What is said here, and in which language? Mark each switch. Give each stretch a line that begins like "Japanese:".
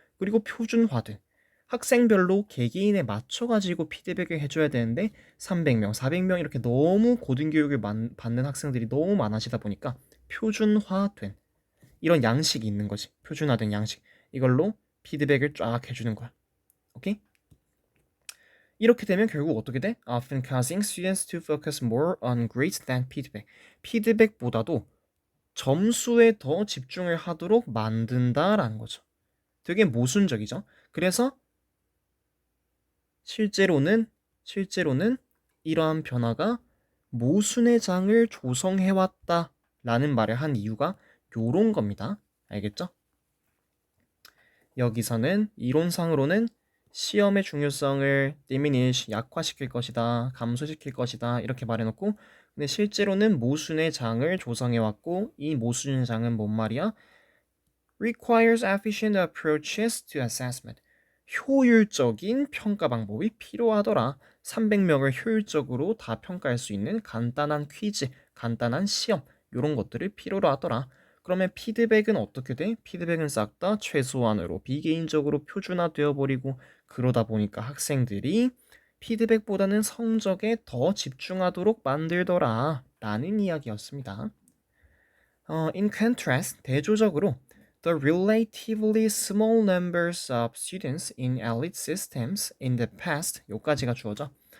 Korean: 그리고 표준화된 학생별로 개개인에 맞춰 가지고 피드백을 해줘야 되는데 300명, 400명 이렇게 너무 고등교육을 받는 학생들이 너무 많아지다 보니까 표준화된 이런 양식이 있는 거지. 표준화된 양식. 이걸로 피드백을 쫙 해주는 거야. 오케이? 이렇게 되면 결국 어떻게 돼?
English: Often causing students to focus more on grades than feedback.
Korean: 피드백보다도 점수에 더 집중을 하도록 만든다라는 거죠. 되게 모순적이죠. 그래서 실제로는 이러한 변화가 모순의 장을 조성해왔다라는 말을 한 이유가 요런 겁니다. 알겠죠? 여기서는 이론상으로는 시험의 중요성을 diminish, 약화시킬 것이다, 감소시킬 것이다 이렇게 말해놓고 근데 실제로는 모순의 장을 조성해왔고 이 모순의 장은 뭔 말이야?
English: requires efficient approaches to assessment.
Korean: 효율적인 평가 방법이 필요하더라. 300명을 효율적으로 다 평가할 수 있는 간단한 퀴즈, 간단한 시험 이런 것들을 필요로 하더라. 그러면 피드백은 어떻게 돼? 피드백은 싹 다 최소한으로 비개인적으로 표준화되어 버리고 그러다 보니까 학생들이 피드백보다는 성적에 더 집중하도록 만들더라 라는 이야기였습니다.
English: In contrast,
Korean: 대조적으로
English: the relatively small numbers of students in elite systems in the past
Korean: 요까지가 주어져.